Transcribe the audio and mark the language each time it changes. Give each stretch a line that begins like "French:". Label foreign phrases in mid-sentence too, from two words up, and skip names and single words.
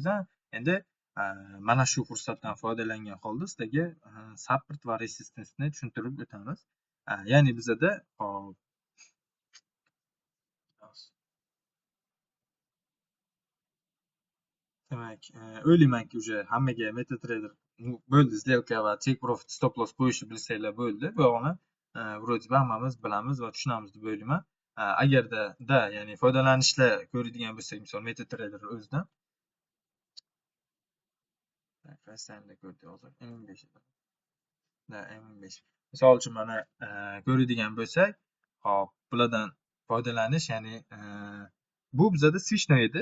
Uzbek: Endi mana shu fursatdan foydalangan holda sizlarga support va resistance ni tushuntirib o'tamiz. Ya'ni bizada demak, o'ylaymanki уже hammaga MetaTrader bo'ldi, сделка va
English: take profit stop loss
Uzbek: qo'yishni bilsanglar bo'ldi. Bu yo'g'ini
Russian: вроде бы
Uzbek: hammamiz bilamiz va tushunamiz deb o'ylayman. Agarda ya'ni foydalanishlar ko'radigan bo'lsak, misol MetaTrader o'zidan qaysidan ko'rdik hozir? M15 M15. Misol uchun mana ko'radigan bo'lsak, hop, bulardan foydalanish, ya'ni bu bizada switchnoy edi.